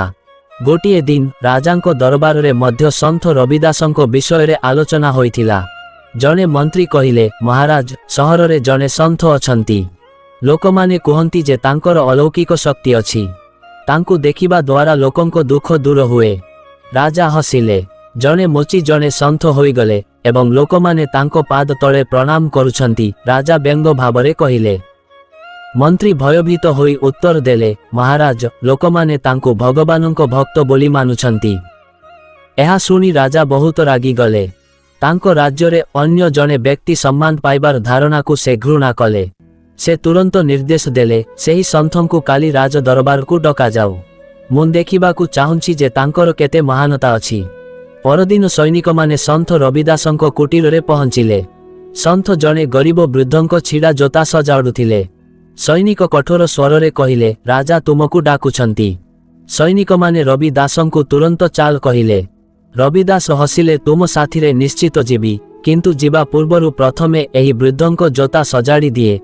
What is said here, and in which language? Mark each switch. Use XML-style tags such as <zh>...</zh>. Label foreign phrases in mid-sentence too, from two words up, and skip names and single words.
<or>ଗୋଟିଏ ଦିନ ରାଜାଙ୍କ ଦରବାର ମଧ୍ୟ ସନ୍ଥ ରବିଦାସଙ୍କ ବିଷୟ ଆଲୋଚନା ହେଉଥିଲା। ଜଣେ ମନ୍ତ୍ରୀ କହିଲେ ମହାରାଜ ସହର ରେ ଜଣେ ସନ୍ଥ ଅଛନ୍ତି। ଲୋକମାନେ କହନ୍ତି ଯେ ତାଙ୍କର ଅଲୌକିକ ଶକ୍ତି ଅଛି। ତାଙ୍କୁ ଦେଖିବା ଦ୍ୱାରା ଲୋକଙ୍କ ଦୁଃଖ ଦୂର ହୁଏ। ରାଜା ହସିଲେ। ଜଣେ ମୋଚି ଜଣେ ସନ୍ଥ ହୋଇଗଲେ ଏବଂ ଲୋକମାନେ ତାଙ୍କ ପାଦ ତଳେ ପ୍ରଣାମ କରୁଛନ୍ତି। ରାଜା ବ୍ୟଙ୍ଗ ଭାବରେ କହିଲେ। ମନ୍ତ୍ରୀ ଭୟଭୀତ ହୋଇ ଉତ୍ତର ଦେଲେ ମହାରାଜ ଲୋକମାନେ ତାଙ୍କୁ ଭଗବାନଙ୍କ ଭକ୍ତ ବୋଲି ମାନୁଛନ୍ତି। ଏହା ଶୁଣି ରାଜା ବହୁତ ରାଗିଗଲେ। ତାଙ୍କ ରାଜ୍ୟରେ ଅନ୍ୟ ଜଣେ ବ୍ୟକ୍ତି ସମ୍ମାନ ପାଇବାର ଧାରଣାକୁ ସେ ଘୃଣା କଲେ। ସେ ତୁରନ୍ତ ନିର୍ଦ୍ଦେଶ ଦେଲେ ସେହି ସନ୍ଥଙ୍କୁ କାଲି ରାଜ ଦରବାରକୁ ଡକାଯାଉ। ମୁଁ ଦେଖିବାକୁ ଚାହୁଁଛି ଯେ ତାଙ୍କର କେତେ ମହାନତା ଅଛି। ପରଦିନ ସୈନିକମାନେ ସନ୍ଥ ରବିଦାସଙ୍କ କୁଟୀର ପହଞ୍ଚିଲେ। ସନ୍ଥ ଜଣେ ଗରିବ ବୃଦ୍ଧଙ୍କ ଛିଣ୍ଡା ଜୋତା ସଜାଡୁଥିଲେ। ସୈନିକ କଠୋର ସ୍ୱରରେ କହିଲେ ରାଜା ତୁମକୁ ଡାକୁଛନ୍ତି। ସୈନିକମାନେ ରବିଦାସଙ୍କୁ ତୁରନ୍ତ ଚାଲ କହିଲେ। ରବିଦାସ ହସିଲେ ତୁମ ସାଥିରେ ନିଶ୍ଚିତ ଯିବି କିନ୍ତୁ ଯିବା ପୂର୍ବରୁ ପ୍ରଥମେ ଏହି ବୃଦ୍ଧଙ୍କ ଜୋତା ସଜାଡ଼ି ଦିଏ।</or>